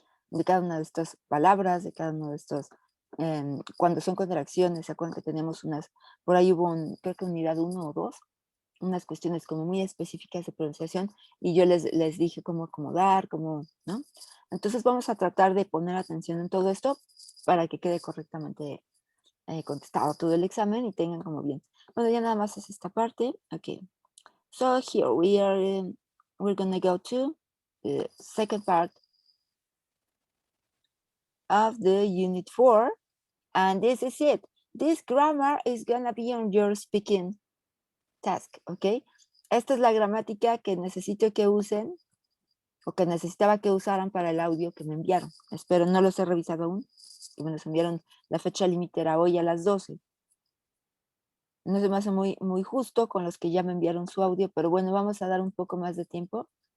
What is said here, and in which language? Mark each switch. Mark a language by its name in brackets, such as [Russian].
[Spanish] De cada una de estas palabras, de cada uno de estos, cuando son contracciones, ¿se acuerdan que teníamos unas, por ahí hubo creo que unidad 1 o 2, unas cuestiones como muy específicas de pronunciación y yo les dije cómo acomodar, cómo, ¿no? Entonces vamos a tratar de poner atención en todo esto para que quede correctamente contestado todo el examen y tengan como bien. Bueno, ya nada más es esta parte. Ok. [English] So here we're gonna go to the second part of the unit 4 and this is it. This grammar is gonna be on your speaking task, ¿ok? [Spanish] Esta es la gramática que necesito que usen o que necesitaba que usaran para el audio que me enviaron. Espero, no los he revisado aún y me los enviaron, la fecha límite era hoy a las 12. No se me hace muy justo con los que ya me enviaron su audio, pero bueno, vamos a dar un poco más de tiempo.